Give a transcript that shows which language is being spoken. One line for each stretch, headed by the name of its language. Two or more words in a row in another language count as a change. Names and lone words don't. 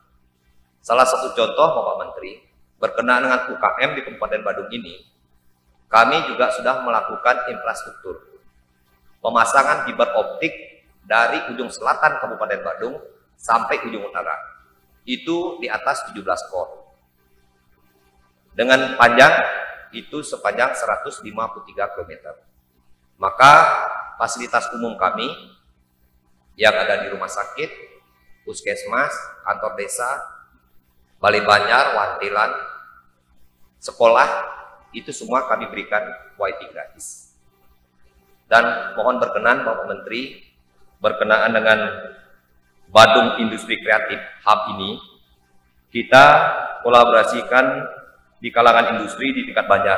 Indonesian: Salah satu contoh Bapak Menteri berkenaan dengan UKM di Kabupaten Badung ini, kami juga sudah melakukan infrastruktur pemasangan fiber optik dari ujung selatan Kabupaten Badung sampai ujung utara. Itu di atas 17 kor. Dengan panjang itu sepanjang 153 km. Maka fasilitas umum kami yang ada di rumah sakit, puskesmas, kantor desa, balai banjar, wantilan, sekolah, itu semua kami berikan wifi gratis. Dan mohon berkenan Bapak Menteri, berkenaan dengan Badung Industri Kreatif Hub ini, kita kolaborasikan di kalangan industri di tingkat Banjar.